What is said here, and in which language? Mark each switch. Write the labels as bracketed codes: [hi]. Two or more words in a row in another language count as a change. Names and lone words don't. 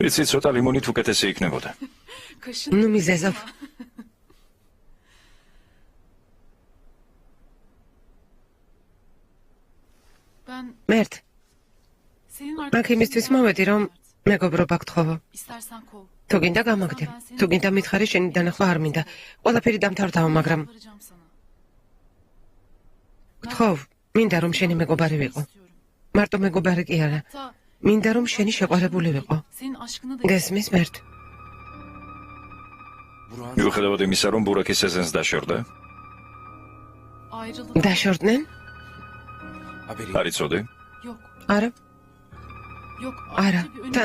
[ka] იცი, ცოტა ლიმონით უკეთესი იქნებოდა. [tr] Kaşın. [ka] ნუ მიზეზობ. [tr] Ben [ka] მერტ, [tr] senin [ka] აქ იმისთვის მოვედი, რომ მეგობრობა გთხოვო. [tr] İstersen kov. [ka] თუ გინდა გამაგდე. თუ გინდა მითხარი შენი დანახვა არ მინდა. ყველაფერი დამთავრდაო, მაგრამ [tr] Varacağım sana. [ka] გთხოვ, მინდა რომ შენი მეგობარი ვიყო. [tr] İstiyorum. [ka] მარტო მეგობარი კი არა. [tr] Hatta [ka] მინდა რომ შენი შეყვარებული ვიყო. [tr] senin aşkını da [ka] გესმის მერტ? მიუხედავად იმისა, რომ ბურაკის სეზონს დაშორდა, [tr] ayrıldık. [ka] დაშორდნენ? [tr] Haberi. [ka] არ იცოდი? [tr] Yok. [ka] არა, [tr] Yok. [ka] არა. [tr] ayrıca bir önemi-